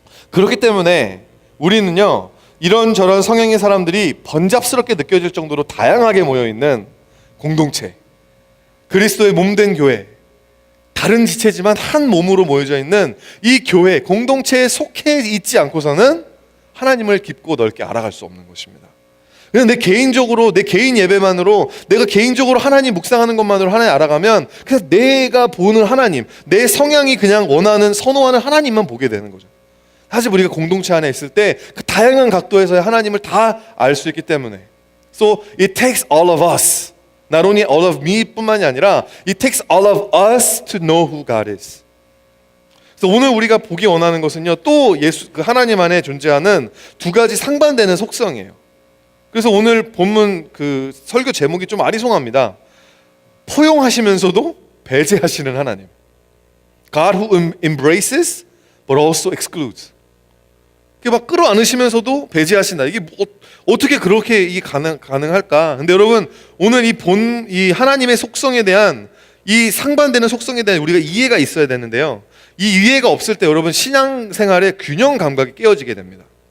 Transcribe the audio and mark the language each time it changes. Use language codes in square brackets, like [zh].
[ko] 그렇기 때문에 우리는요 이런저런 성향의 사람들이 번잡스럽게 느껴질 정도로 다양하게 모여있는 공동체, 그리스도의 몸된 교회, 다른 지체지만 한 몸으로 모여져 있는 이 교회 공동체에 속해 있지 않고서는 하나님을 깊고 넓게 알아갈 수 없는 것입니다. 그냥 내 개인 예배만으로, 내가 개인적으로 하나님 묵상하는 것만으로 하나님 알아가면 그냥 내가 보는 하나님, 내 성향이 그냥 원하는 선호하는 하나님만 보게 되는 거죠. 사실 우리가 공동체 안에 있을 때 그 다양한 각도에서의 하나님을 다 알 수 있기 때문에, [en] So it takes all of us, not only all of me [ko] 뿐만이 아니라 [en] it takes all of us to know who God is. [ko] 그래서 오늘 우리가 보기 원하는 것은요, 또 그 하나님 안에 존재하는 두 가지 상반되는 속성이에요. 그래서 오늘 본문 그 설교 제목이 좀 아리송합니다. 포용하시면서도 배제하시는 하나님. [en] God who embraces but also excludes. [ko] 막 끌어안으시면서도 배제하신다. 이게 어떻게 그렇게 이게 가능할까? 근데 여러분 오늘 이 하나님의 속성에 대한, 이 상반되는 속성에 대한 우리가 이해가 있어야 되는데요. 이 이해가 없을 때 여러분 신앙생활의 균형 감각이 깨어지게 됩니다.